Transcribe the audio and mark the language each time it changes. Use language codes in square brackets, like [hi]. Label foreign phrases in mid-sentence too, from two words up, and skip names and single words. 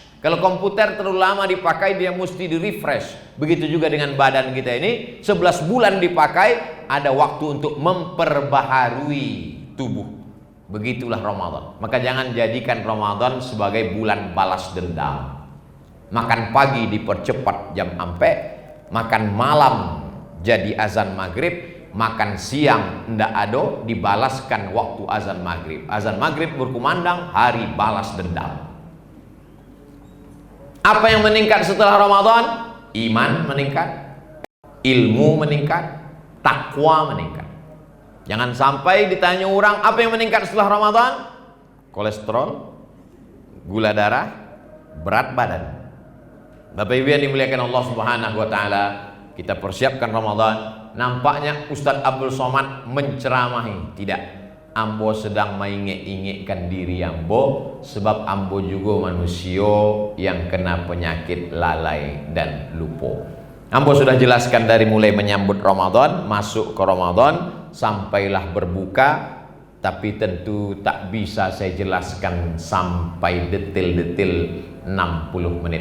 [id] Kalau komputer terlalu lama dipakai dia mesti di refresh. Begitu juga dengan badan kita ini, 11 bulan dipakai, ada waktu untuk memperbaharui tubuh. Begitulah Ramadan. Maka jangan jadikan Ramadan sebagai bulan balas dendam. Makan pagi dipercepat jam ampe, makan malam jadi azan maghrib, makan siang [min] ndak ado [id] dibalaskan waktu azan maghrib. Azan maghrib berkumandang, hari balas dendam. Apa yang meningkat setelah Ramadan? Iman meningkat, ilmu meningkat, takwa meningkat. Jangan sampai ditanya orang apa yang meningkat setelah Ramadan? Kolesterol, gula darah, berat badan. Bapak Ibu yang dimuliakan Allah [ar] سبحانه وتعالى, [id] kita persiapkan Ramadan. Nampaknya Ustadz Abdul Somad menceramahi. Tidak, [min] ambo sedang mengingek-ingekkan diri ambo, sebab ambo juga manusia yang kena penyakit lalai dan lupa. [id] Ambo sudah jelaskan dari mulai menyambut Ramadan, masuk ke Ramadan, sampailah berbuka, tapi tentu tak bisa saya jelaskan sampai detail-detail 60 menit.